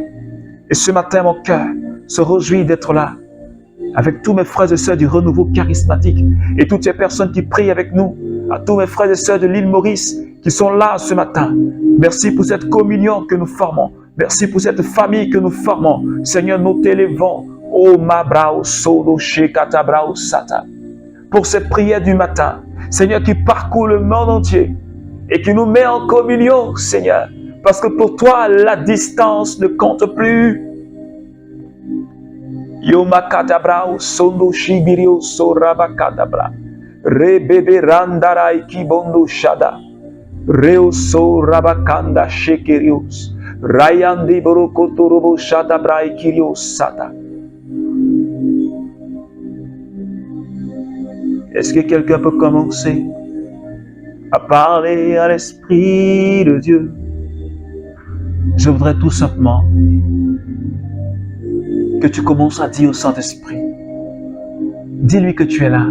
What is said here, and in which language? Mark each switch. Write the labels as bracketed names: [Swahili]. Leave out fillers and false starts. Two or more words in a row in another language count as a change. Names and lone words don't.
[French] Et ce matin, mon cœur se réjouit d'être là, avec tous mes frères et sœurs du renouveau charismatique, et toutes ces personnes qui prient avec nous, à tous mes frères et sœurs de l'île Maurice, qui sont là ce matin. Merci pour cette communion que nous formons. Merci pour cette famille que nous formons. Seigneur, nous t'élevons. Oh, ma brao, sodo, shekata, brao, sata. Pour ces prières du matin, Seigneur, qui parcourt le monde entier et qui nous met en communion, Seigneur, parce que pour toi, la distance ne compte plus. Yomakadabrao sondo shibirio sorabakadabra. Rebebe randarai kibondo shada. Reo sorabakanda shekerios. Rayandi borokotorobo shadabrai kirios sata. Est-ce que quelqu'un peut commencer à parler à l'Esprit de Dieu? Je voudrais tout simplement que tu commences à dire au Saint-Esprit, dis-lui que tu es là.